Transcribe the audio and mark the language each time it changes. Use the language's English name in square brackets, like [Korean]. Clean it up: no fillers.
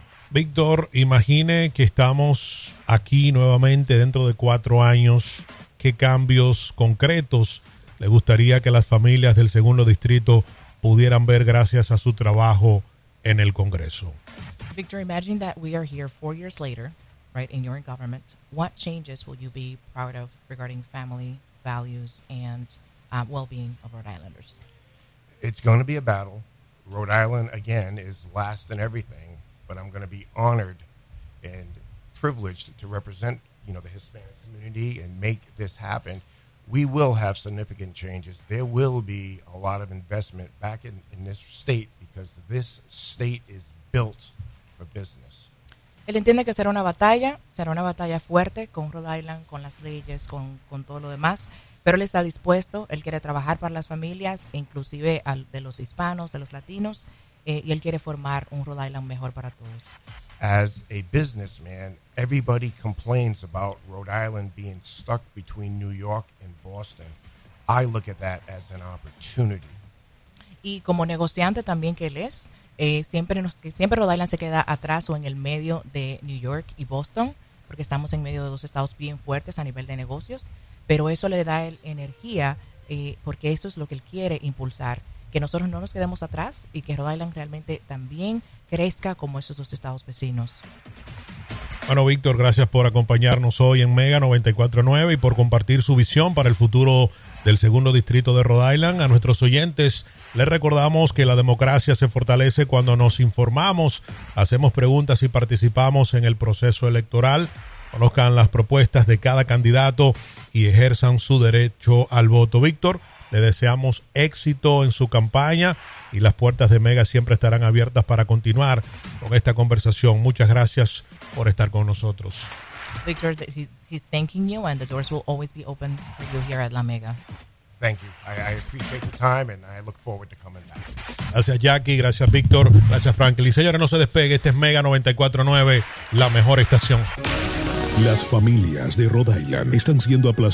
[Spanish] Víctor, imagine que estamos aquí nuevamente dentro de 4 años. ¿Qué cambios concretos le gustaría que las familias del segundo distrito pudieran ver gracias a su trabajo en el Congreso? [English] Víctor, imagine that we are here 4 years later, right, and you're in government. What changes will you be proud of regarding family values and well-being of Rhode Islanders? It's going to be a battle. Rhode Island, again, is last in everything, but I'm going to be honored and privileged to represent, you know, the Hispanic community and make this happen. We will have significant changes. There will be a lot of investment back in this state because this state is built for business. [Spanish] Él entiende que será una batalla fuerte con Rhode Island, con las leyes, con todo lo demás. Pero él está dispuesto, él quiere trabajar para las familias, inclusive de los hispanos, de los latinos, y él quiere formar un Rhode Island mejor para todos. [English] As a businessman, everybody complains about Rhode Island being stuck between New York and Boston. I look at that as an opportunity. [Spanish] Y como negociante también que él es, siempre Rhode Island se queda atrás o en el medio de New York y Boston, porque estamos en medio de dos estados bien fuertes a nivel de negocios. Pero eso le da él energía porque eso es lo que él quiere impulsar, que nosotros no nos quedemos atrás y que Rhode Island realmente también crezca como esos dos estados vecinos. Bueno, Víctor, gracias por acompañarnos hoy en Mega 94.9 y por compartir su visión para el futuro del segundo distrito de Rhode Island. A nuestros oyentes les recordamos que la democracia se fortalece cuando nos informamos, hacemos preguntas y participamos en el proceso electoral. Conozcan las propuestas de cada candidato y ejerzan su derecho al voto. Víctor, le deseamos éxito en su campaña y las puertas de Mega siempre estarán abiertas para continuar con esta conversación. Muchas gracias por estar con nosotros. [English] Víctor, he's thanking you and the doors will always be open for you here at La Mega. Thank you. I appreciate the time and I look forward to coming back. [Spanish] Gracias Jackie, gracias Víctor, gracias Franklin. Señores, no se despegue, este es Mega 94.9, la mejor estación. Las familias de Rhode Island están siendo aplastadas.